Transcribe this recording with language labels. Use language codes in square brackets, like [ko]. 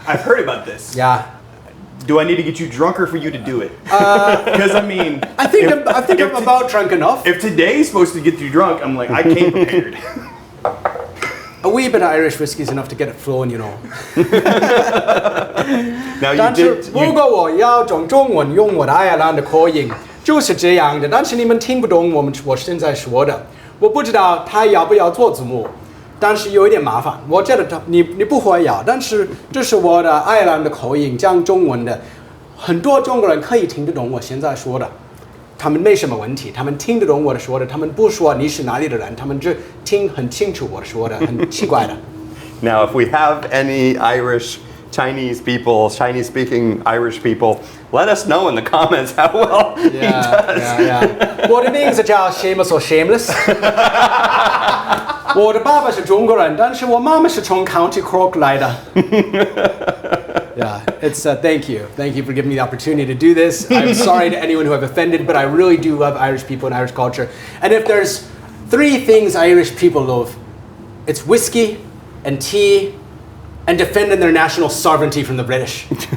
[en] I've heard about this. Yeah. Do I need to get you drunker for you to do it? Because I mean, I think I'm about drunk enough. if today's supposed to get you drunk, I'm like, I came prepared. A wee bit of Irish whiskey is enough to get it flowing, you know. Now [zh] 但是如果我要用中文用我的爱尔兰的口音，就是这样的。但是你们听不懂我现在说的，我不知道他要不要做字幕，但是有一点麻烦。我觉得你不会要，但是这是我的爱尔兰的口音，讲中文的，很多中国人可以听得懂我现在说的。他们没什么问题，他们听得懂我的说的，他们不说你是哪里的人，他们只听很清楚我说的，很奇怪的。 [en] Now, if we have any Chinese people, Chinese-speaking Irish people, let us know in the comments how well he does. Yeah. [zh] 我的名字叫 Shameless or Shameless 。我的爸爸是中国人，但是我妈妈是从 County Cork 来的。 [en] Yeah, it's thank you for giving me the opportunity to do this. I'm sorry to anyone who I've offended, but I really do love Irish people and Irish culture. And if there's 3 things Irish people love, it's whiskey and tea and defending their national sovereignty from the British.